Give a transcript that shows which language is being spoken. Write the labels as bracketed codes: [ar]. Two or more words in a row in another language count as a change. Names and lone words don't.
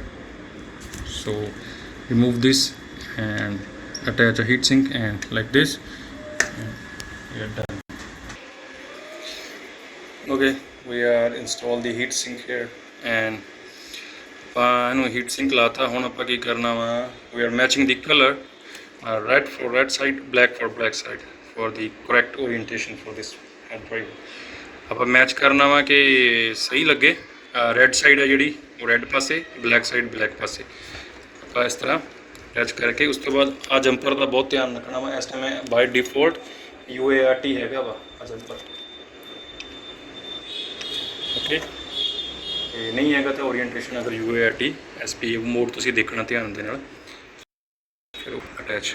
[en] So remove this and attach a heat sink and like this, and we are done. Okay, we are install the heat sink here and heat sink [pa] ਲਾਤਾ ਹੁਣ ਆਪਾਂ ਕੀ ਕਰਨਾ ਵਾ, [en] we are matching the color, red for red side, black for black side for the correct orientation for this head drive. [pa] ਆਪਾਂ ਮੈਚ ਕਰਨਾ ਵਾ ਕਿ ਸਹੀ ਲਗੇ, [en] red side [pa] ਹੈ ਜਿਹੜੀ ਵੋ ਰੈਡ ਪਾਸੇ, [en] black side [pa] ਬਲੈਕ ਪਾਸੇ ਆਪਾਂ ਇਸ ਤਰ੍ਹਾਂ ਟੱਚ ਕਰਕੇ ਉਸ ਤੋ ਬਾਦ ਆ ਜੰਪਰ ਕਾ ਬਹੁਤ ਧਿਆਨ ਰੱਖਣਾ ਵਾ। ਇਸ ਟਾਈਮ [en] by default [pa] UART ਹੈਗਾ ਵਾ ਆ ਜੰਪਰ। ਓਕੇ, ਨਹੀਂ ਹੈਗਾ ਤੋ ਓਰੀਐਂਟੇਸ਼ਨ ਅਗਰ UART SP ਮੋਡ ਤੁਸੀਂ ਦੇਖਣਾ ਧਿਆਨ ਦੇ ਨਾਲ ਫਿਰ ਅਟੈਚ।